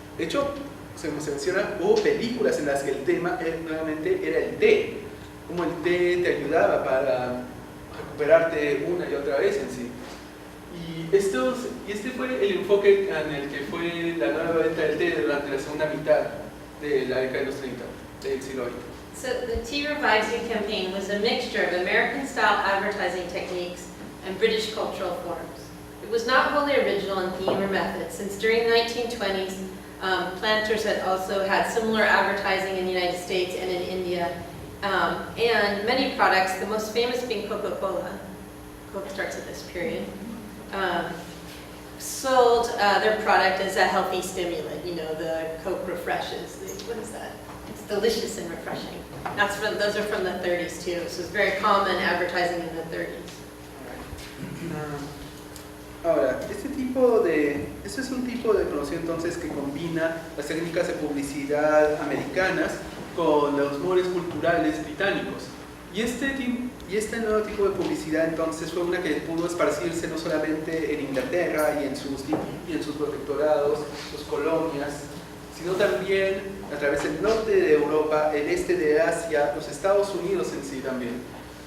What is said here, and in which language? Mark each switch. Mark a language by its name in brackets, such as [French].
[Spanish] De hecho, se menciona, hubo películas en las que el tema nuevamente era el té, cómo el té te ayudaba para recuperarte una y otra vez en sí. Y este fue el enfoque en el que fue la nueva venta del té durante la segunda mitad de la década de los 30 del siglo XX. [English] So the Tea Revives You campaign was a mixture of American-style advertising techniques and British cultural forms. It was not wholly original in theme or method, since during the 1920s, planters had also had similar advertising in the United States and in India, and many products, the most famous being Coca-Cola, Coke starts at this period, sold their product as a healthy stimulant. You know, the Coke refreshes. What is that? It's delicious and refreshing. Those are from the 30s too, so it's very common advertising in the 30s. [Spanish] Ahora, este es un tipo de promoción entonces que combina las técnicas de publicidad americanas con los moldes culturales británicos. Y este nuevo tipo de publicidad entonces fue una que pudo esparcirse no solamente en Inglaterra y en sus protectorados, sus colonias, sino también a través del norte de Europa, el este de Asia, los Estados Unidos en sí también.